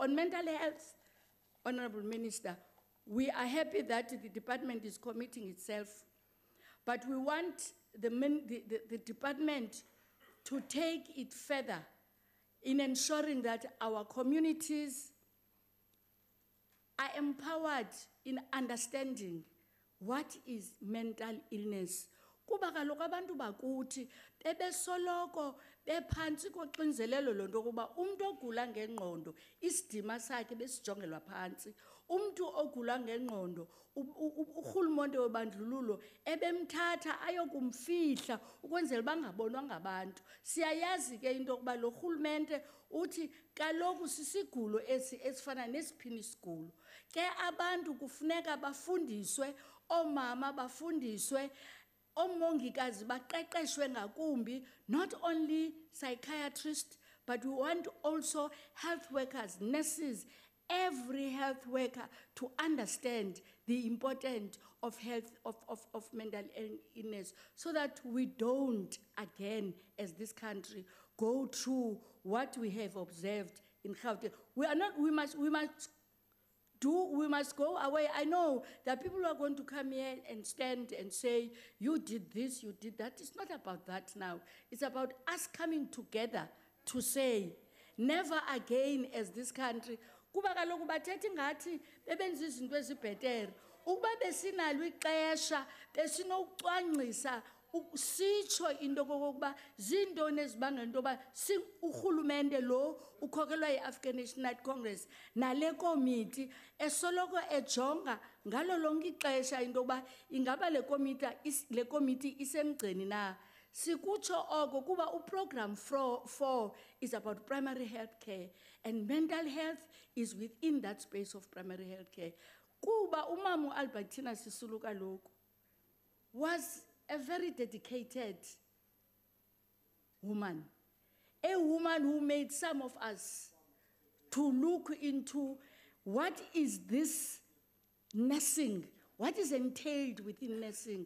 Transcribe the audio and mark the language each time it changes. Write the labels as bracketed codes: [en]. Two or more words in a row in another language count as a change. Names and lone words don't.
[en] On mental health, Honorable Minister, we are happy that the department is committing itself, but we want the department to take it further in ensuring that our communities are empowered in understanding what is mental illness. [xh] Kuba kaloku abantu bakuthi bebesoloko bephansi koxinzelelo lonto kuba umuntu ogula ngengqondo isidima sakhe besijongelwa phansi. Umuntu ogula ngengqondo urhulumente webandlululo ebemthatha ayokumfihla ukwenzela bangabonwa ngabantu. Siyayazi ke into yokuba lo rhulumente uthi kaloku sisigulo esifana nesiphini isigulo. Ke abantu kufuneka bafundiswe, omama bafundiswe, omongikazi baqeqeshwe ngakumbi, [en] not only psychiatrists, but we want also health workers, nurses, every health worker to understand the importance of health, of mental illness, so that we don't again, as this country, go through what we have observed in Gauteng. We must go away. I know that people are going to come here and stand and say, you did this, you did that. It's not about that now. It's about us coming together to say, never again as this country. [xh] Kuba kaloku bathetha ngathi bebenza izinto ezibhetere. Ukuba besinalo ixesha, besinocwangcisa sitsho into kokuba zintoni ezibangela into yoba urhulumente lo ukhokelwa yi-African National Congress nale komiti esoloko ejonga ngalo lonke ixesha into yokuba ingaba le komiti isemgceni na. Sikutsho oko kuba uprogram [en] 4 is about primary health care, and mental health is within that space of primary health care. [xh] Kuba uMama Albertina Sisulu kaloku [en] was a very dedicated woman, a woman who made some of us to look into what is this nursing, what is entailed within nursing.